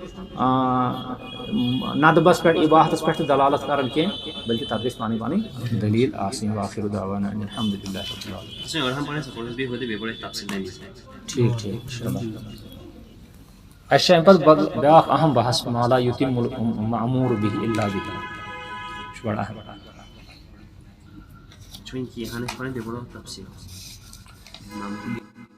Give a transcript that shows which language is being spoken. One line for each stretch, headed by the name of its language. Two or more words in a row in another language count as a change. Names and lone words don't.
Kashmiri: ندبس پٮ۪ٹھ اباحتس پٮ۪ٹھ تہِ دلالت کران کینٛہہ بلکہ تتھ گژھِ پنٕنۍ پنٕنۍ دلیٖل آسٕنۍ
Arabic: واخر دعوانا ان الحمد للہ
Kashmiri: ٹھیک ٹھیک اَسہِ چھِ امہِ پتہٕ بیٛاکھ اہم بحث
Arabic: ما لا یتم المأمور به الا بہ
Kashmiri: یہِ چھُ بڑٕ اہم